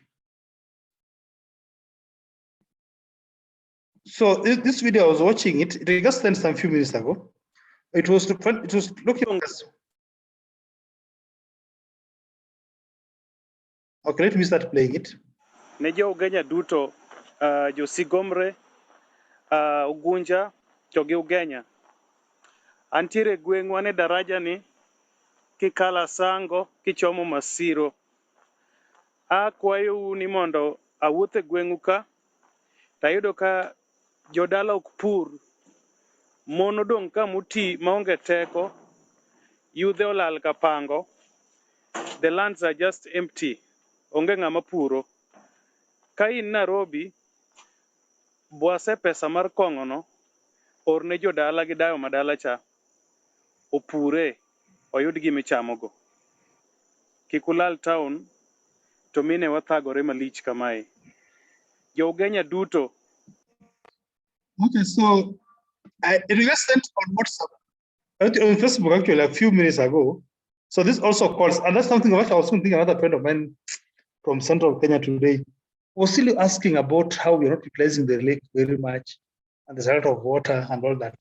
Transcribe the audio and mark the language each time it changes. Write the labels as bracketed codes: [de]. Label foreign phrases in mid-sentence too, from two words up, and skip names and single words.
[en] So this video I was watching it just sent some few minutes ago. It was looking as okay. Let me start playing it. [luo] Ne jo Ugenya duto, jo Sigomre, Ugunja, to gi Ugenya. Antiere gweng'wa ne daraja ni kikala Sango kichomo Masiro. Akwayo ni mondo awuothe gweng'u ka tayudo ka jodala ok pur. Mon odong' ka muti maonge teko, yudhe olal ka pango. [en] The lands are just empty. [luo] Onge ng'ama puro. Ka in Nairobi, bwase pesa mar kong'ono, orne jodala gi dayo madala cha. Opure, oyud gimichamogo. Kik ulal town, to mine wathagore malich kamae. Jo Ugenya duto. [en] Okay, so it was sent on WhatsApp, on Facebook actually a few minutes ago. So this also calls, and that's something I was thinking. Another friend of mine from Central Kenya today was still asking about how we are not utilizing the lake very much, and there's a lot of water and all that.